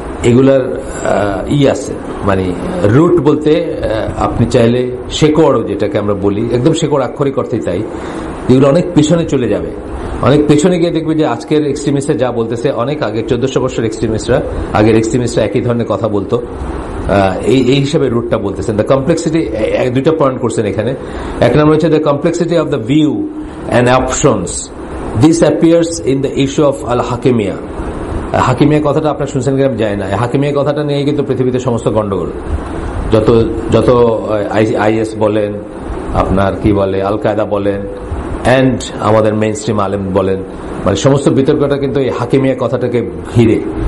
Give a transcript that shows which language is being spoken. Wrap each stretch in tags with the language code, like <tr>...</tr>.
<bn>এগুলার আছে মানে রুট বলতে আপনি চাইলে শেকড়, যেটাকে আমরা বলি একদম শেকড় আক্ষরিক অর্থেই তাই, এগুলো অনেক পিছনে চলে যাবে। অনেক পেছনে গিয়ে দেখবে যে আজকের এক্সট্রিমিস্টরা যা বলতেছে, অনেক আগে 1400 বছরের আগের এক্সট্রিমিস্টরা একই ধরনের কথা বলতো, এই হিসাবে রুটটা বলতেছেন।</bn> <en>the complexity,</en> <bn>2টা পয়েন্ট করছেন এখানে। এক নম্বর হচ্ছে</bn> <en>The complexity of the view and options. This appears in the issue of al-hakimiyya।</en> <bn>হাকিমিয়া কথাটা আপনার শুনছেন কিনা যায় না, হাকিমিয়া কথাটা নিয়ে কিন্তু পৃথিবীতে সমস্ত গন্ডগোল। যত আইএস বলেন, আপনার কি বলে আল কায়দা বলেন, এন্ড আমাদের মেইন স্ট্রিম আলেম বলেন, মানে সমস্ত বিতর্কটা কিন্তু এই হাকিমিয়া কথাটাকে ঘিরে।</bn>